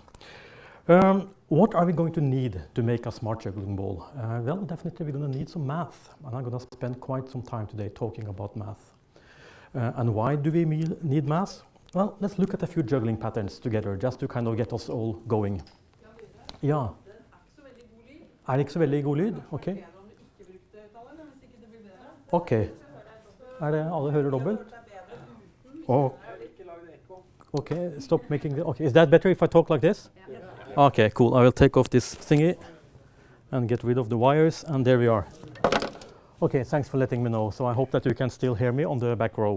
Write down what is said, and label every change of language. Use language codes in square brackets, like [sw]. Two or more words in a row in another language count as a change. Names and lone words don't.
[en] What are we going to need to make a smart juggling ball? Well, definitely we're going to need some math. And I'm going to spend quite some time today talking about math. And why do we need math? Well, let's look at a few juggling patterns together, just to kind of get us all going. [no] Ja. Er det ikke så veldig god lyd? Ok. Ok. Er det alle hører dobbelt? [en] Oh. Okay, stop making the... Okay, is that better if I talk like this? Okay, cool. I will take off this thingy and get rid of the wires, and there we are. Okay, thanks for letting me know. So I hope that you can still hear me on the back row.